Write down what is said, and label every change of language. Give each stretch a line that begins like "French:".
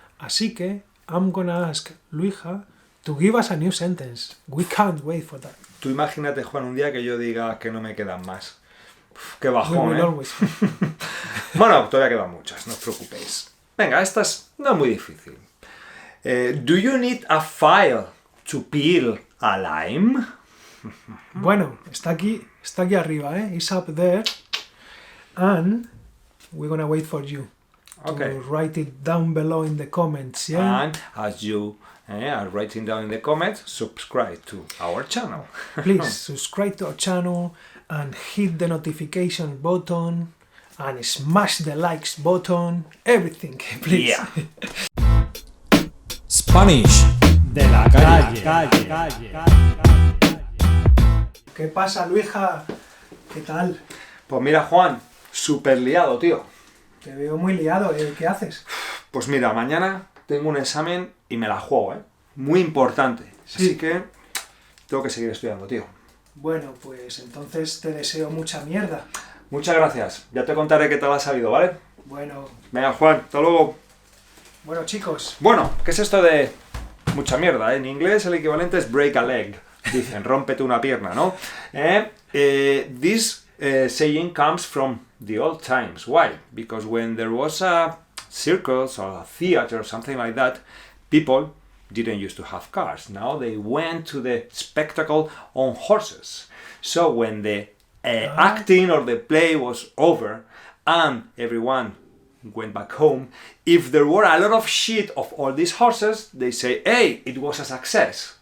Spanish: Así que
English: I'm gonna ask Luija to give us a new sentence. We can't wait for that.
Spanish: Tú imagínate, Juan, un día que yo diga que no me quedan más. Uf, qué
English: We
Spanish: bajón,
English: will
Spanish: ¿eh?
English: always.
Spanish: Bueno, todavía quedan muchas, no os preocupéis. Venga, esta no es muy difícil.
English: Do you need a file to peel a lime?
Spanish: Bueno, está aquí arriba, ¿eh?
English: It's up there. And we're gonna wait for you Okay. to write it down below in the comments, yeah? And as you are writing down in the comments, subscribe to our channel. Please subscribe to our channel and hit the notification button and smash the likes button, everything, please. Yeah.
Spanish: Spanish de la calle. ¿Qué pasa, Luija? ¿Qué tal? Pues mira, Juan, súper liado, tío. Te veo muy liado, ¿eh? ¿Qué haces? Pues mira, mañana tengo un examen y me la juego, ¿eh? Muy importante. Sí. Así que tengo que seguir estudiando, tío. Bueno, pues entonces te deseo mucha mierda. Muchas gracias. Ya te contaré qué tal ha salido, ¿vale? Bueno, Venga, Juan, hasta luego. chicos, Bueno, ¿qué es esto de mucha mierda? En inglés el equivalente es
English: break a leg.
Spanish: Dicen, rómpete una pierna, ¿no?
English: This saying comes from the old times. Why? Because when there was a circus or a theater or something like that, people didn't used to have cars. Now they went to the spectacle on horses. So when the acting or the play was over and everyone went back home, if there were a lot of shit of all these horses, they say, hey, it was a success.